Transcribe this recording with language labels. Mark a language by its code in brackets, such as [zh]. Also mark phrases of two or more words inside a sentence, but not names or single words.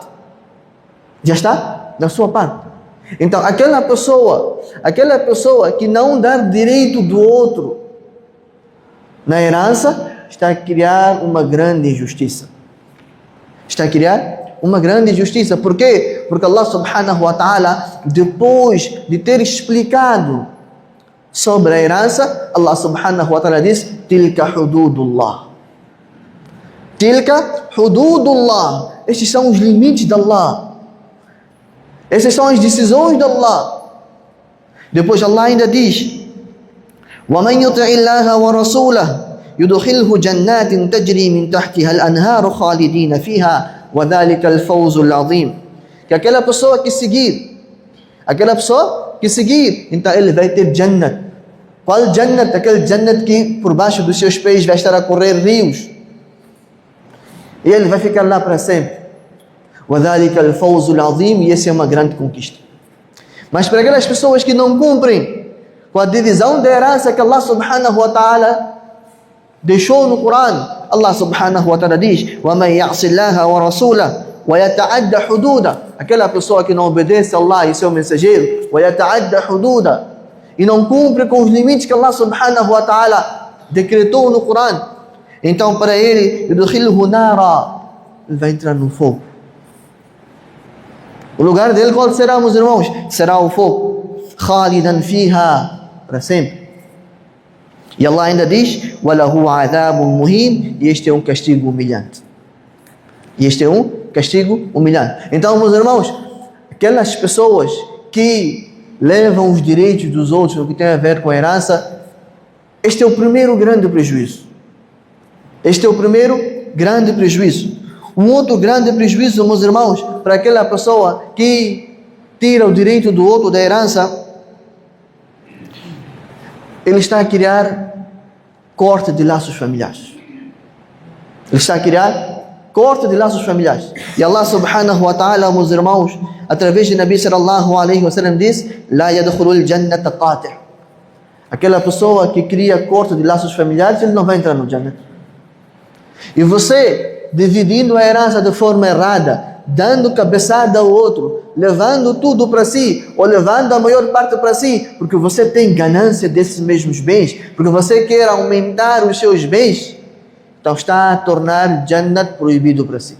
[pt] Já está na sua parte. Então aquela pessoa que não dá direito do outro na herança, está a criar uma grande injustiça. Está a criar uma grande injustiça. Por quê? Porque Allah [ar] سبحانه وتعالى, [pt] depois de ter explicado sobre a herança, Allah [ar] سبحانه وتعالى [pt] diz: [ar] تلك حدود الله. تلك حدود الله. [pt] Estes são os limites de Allah. Essas são as decisões de Allah. Depois Allah ainda diz: [ar] وَمَنْ يُطِعِ اللَّهَ وَرَسُولَهُ يُدْخِلْهُ جَنَّاتٍ تَجْرِي مِنْ تَحْتِهَا الْأَنْهَارُ خَالِدِينَ فِيهَا وَذَلِكَ الْفَوْزُ الْعَظِيمُ. [pt] Que aquela pessoa que seguir, então ele vai ter Jannat. Qual Jannat? Aquele Jannat que por baixo dos seus pés vai estar a correr rios. E ele vai ficar lá para sempre. [ar] وَذَلِكَ الْفَوْزُ الْعَظِيمُ. [pt] E essa é uma grande conquista. Mas para aquelas pessoas que não cumprem com a divisão da herança que Allah [ar] سبحانه وتعالى [pt] deixou no Corão, Allah [ar] سبحانه وتعالى [pt] diz: [ar] وَمَنْ يَعْصِ اللَّهَ وَرَسُولَهُ وَيَتَعَدَّ حُدُودَهُ. [pt] Aquela pessoa que não obedece a Allah e seu mensageiro, [ar] وَيَتَعَدَّ حُدُودَهُ, [pt] e não cumpre com os limites que Allah [ar] سبحانه وتعالى [pt] decretou no Corão, então para ele, [ar] يُدْخِلْهُ نَارًا, [pt] ele vai entrar no fogo. O lugar dele qual será, meus irmãos? Será o fogo. [ar] خَالِدًا فِيهَا, [pt] para sempre. E Allah ainda diz: [ar] وَلَهُ عَذَابٌ مُهِينٌ. [pt] E este é um castigo humilhante. Então, meus irmãos, aquelas pessoas que levam os direitos dos outros, o que tem a ver com a herança, este é o primeiro grande prejuízo. Um outro grande prejuízo, meus irmãos, para aquela pessoa que tira o direito do outro da herança, ele está a criar corte de laços familiares. E Allah [ar] سبحانه وتعالى, [pt] meus irmãos, através de Nabi [ar] صلى الله عليه وسلم [pt] diz: [ar] لا يدخل الجنة قاطع'. [pt] Aquela pessoa que cria corte de laços familiares, ele não vai entrar no Jannah. E você, dividindo a herança de forma errada, dando cabeçada ao outro, levando tudo para si, ou levando a maior parte para si, porque você tem ganância desses mesmos bens, porque você quer aumentar os seus bens, então está a tornar Jannat proibido para si.